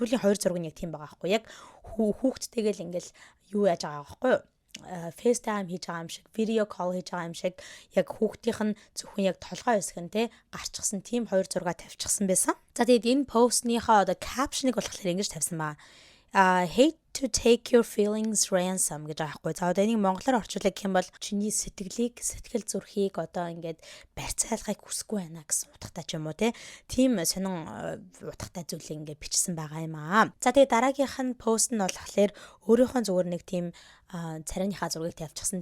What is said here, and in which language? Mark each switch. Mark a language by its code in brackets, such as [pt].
[mn] Сүүлийн 2 зураг нь яг тийм байгаа байхгүй. Яг хүүхдтэйгээ л ингээл юу яаж байгаа байхгүй юу. FaceTime хийж байгаа юм шиг, video call хийж байгаа юм шиг яг хүүхдийнх нь зөвхөн яг толгой хэсэг нь те гарчсан тийм 2 зураг тавьчихсан байсан. За тэгээд энэ постныхоо одоо caption-ыг болохоор ингэж тавьсан байгаа. [en] Hate to take your feelings ransom [mn] гэж байгаа хгүй. За одоо энийг монголоор орчуулах юм бол чиний сэтгэлийг, сэтгэл зүрхийг одоо ингээд барьцаалахыг хүсэхгүй байна гэсэн утгатай ч юм уу те. Тийм сонин утгатай зүйлийг ингээд бичсэн байгаа юм аа. За тэгээ дараагийнх нь пост нь болохоор өөрийнхөө зүгээр нэг тийм царайныхаа зургийг тавьчихсан.